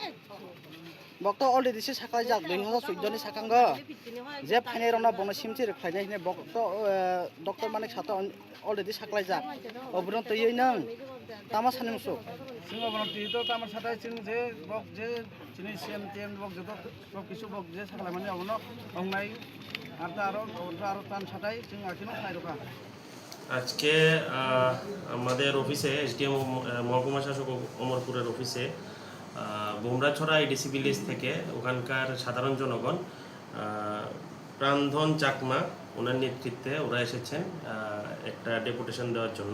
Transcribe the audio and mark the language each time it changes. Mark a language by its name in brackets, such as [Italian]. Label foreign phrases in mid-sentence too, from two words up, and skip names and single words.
[Bodo] बक्ता अलरेडि से साखलाय जाक 2014 नि साखांग जे फाइनाय रना बंनो सिमिनथि रिखायनाय हिन बक्ता डक्टर माने साथा अलरेडि साखलाय जाक अब्रन तयै नों तामा सानि मुसु जों अब्रन तयै त तामा साथाय जों जे बक जे जोंनि सीएम टीएम बक जत सब किछु बक जे साखलाय माने अब्रन अंनाय आरो तान साथाय जों आखिनो खानाय रका [Bangla] আজকে আমাদের অফিসে এসডিএম মহকুমা শাসক অমরপুরের অফিসে বোমরাছড়া এডিসি ভিলেজ থেকে ওখানকার সাধারণ জনগণ প্রাণধন চাকমা ওনার নেতৃত্বে ওরা এসেছেন একটা ডেপুটেশন দেওয়ার জন্য।